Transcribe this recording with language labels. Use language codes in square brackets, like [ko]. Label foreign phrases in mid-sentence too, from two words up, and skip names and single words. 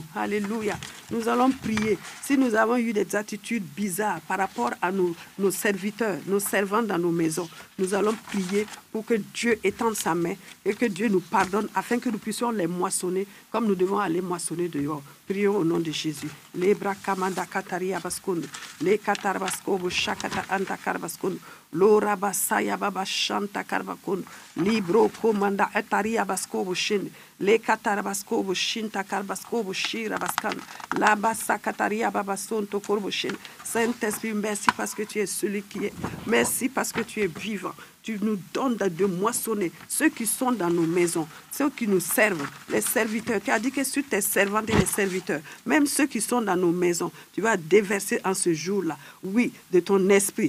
[fr] Alléluia. Nous allons prier. Si nous avons eu des attitudes bizarres par rapport à nos serviteurs, nos servants dans nos maisons, nous allons prier pour pour que Dieu étende sa main et que Dieu nous pardonne afin que nous puissions les moissonner comme nous devons aller moissonner dehors. Prions au nom de Jésus. Les bras kamanda kataria baskoun, les katarbaskobo shakata anta karbaskoun, l'ora basaya baba shanta karbakoun, libro komanda etaria baskobo shin, les katarbaskobo shinta karbaskobo shira baskan, la basa kataria baba sonto korbo shin. Saint-Esprit, merci parce que tu es celui qui est. Merci parce que tu es vivant. Tu nous donnes de moissonner ceux qui sont dans nos maisons, ceux qui nous servent, les serviteurs. Tu as dit que sur tes servantes et les serviteurs, même ceux qui sont dans nos maisons, tu vas déverser en ce jour-là, oui, de ton esprit.